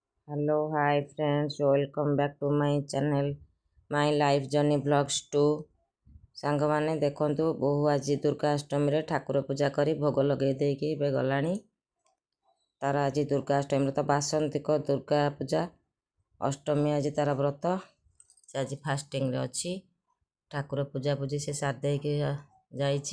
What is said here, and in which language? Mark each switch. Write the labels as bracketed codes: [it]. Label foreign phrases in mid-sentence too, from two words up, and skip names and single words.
[en] Hello, hi friends, welcome back to my channel, my life journey vlogs 2। [or] ସାଙ୍ଗମାନେ ଦେଖନ୍ତୁ, ବୋହୂ ଆଜି ଦୁର୍ଗାଷ୍ଟମୀରେ ଠାକୁର ପୂଜା କରି ଭୋଗ ଲଗେଇ ଦେଇକି ଏବେ ଗଲାଣି। ତାର ଆଜି ଦୁର୍ଗାଷ୍ଟମୀରେ ତ ବାସନ୍ତିକ ଦୁର୍ଗା ପୂଜା, ଅଷ୍ଟମୀ ଆଜି ତାର ବ୍ରତ। ସେ ଆଜି ଫାଷ୍ଟିଂରେ ଅଛି। ଠାକୁର ପୂଜାପୂଜି ସେ ସାରି ଦେଇକି ଯାଇଛି।